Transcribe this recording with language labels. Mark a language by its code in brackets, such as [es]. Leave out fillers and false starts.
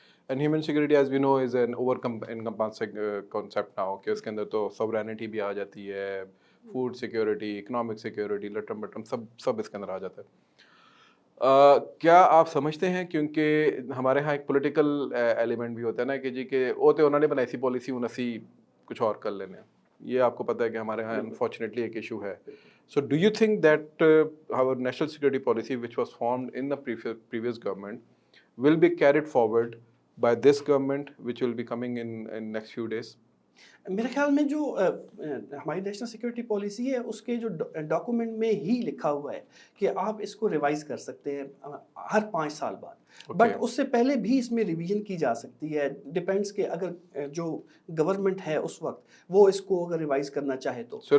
[en] and human security as we know is an over encompassing concept now, [ur] کہ اس کے اندر تو sovereignty بھی آ جاتی ہے، food security, economic security, لٹم bottom سب اس کے اندر آ جاتا ہے. کیا آپ سمجھتے ہیں، کیونکہ ہمارے ہاں ایک پولیٹیکل ایلیمنٹ بھی ہوتا ہے نا کہ جی کہ وہ تو انہوں نے بنائی سی پالیسی انہوں نے کچھ اور کر لینے، یہ آپ کو پتہ ہے کہ ہمارے ہاں انفارچونیٹلی ایک ایشو ہے. [en] So do you think that our national security policy which was formed in the previous government will be carried forward by this government which will be coming in next few days? [ur] میرے خیال میں جو ہماری national security policy ہے اس کے جو document میں ہی لکھا ہوا ہے کہ آپ اس کو ریوائز کر سکتے ہیں ہر 5 سال بعد، بٹ اس سے پہلے بھی اس میں ریویژن کی جا سکتی ہے. ڈپینڈس کہ اگر جو گورنمنٹ ہے اس وقت وہ اس کو اگر ریوائز کرنا چاہے تو